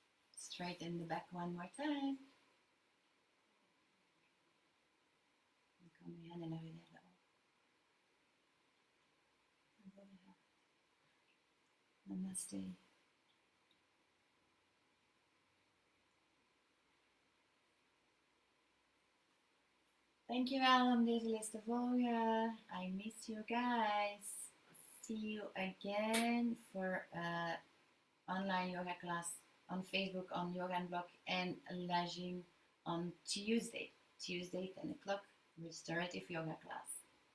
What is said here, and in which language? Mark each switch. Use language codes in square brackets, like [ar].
[en] Straighten the back one more time. [nl] En kom je handen naar beneden op. [sa] Namaste. [nl] Dankjewel om deze les te volgen. [en] I miss you guys. See you again for online yoga class on Facebook on Yoga and Blog and Lajing on Tuesday. Tuesday 10 o'clock restorative yoga class.